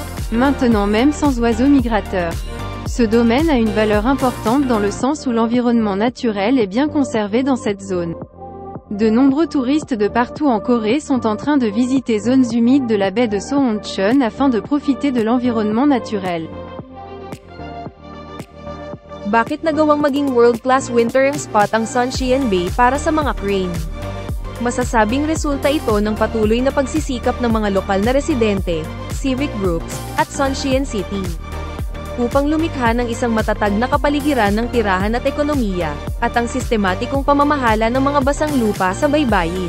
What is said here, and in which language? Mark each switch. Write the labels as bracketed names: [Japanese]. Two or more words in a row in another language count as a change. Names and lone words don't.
[French] Maintenant même sans oiseaux migrateurs. Ce domaine a une valeur importante dans le sens où l'environnement naturel est bien conservé dans cette zone. De nombreux touristes de partout en Corée sont en train de visiter zones humides de la baie de Sohoncheon afin de profiter de l'environnement naturel. [Filipino] Bakit nagawang maging [English] world-class wintering spot [Filipino] ang Suncheon Bay para sa mga crane? Masasabing resulta ito ng patuloy na pagsisikap ng mga lokal na residente, [English] civic groups, [Filipino] at Suncheon City upang lumikha ng isang matatag na kapaligiran ng tirahan at ekonomiya, at ang sistematikong pamamahala ng mga basang lupa sa baybayin.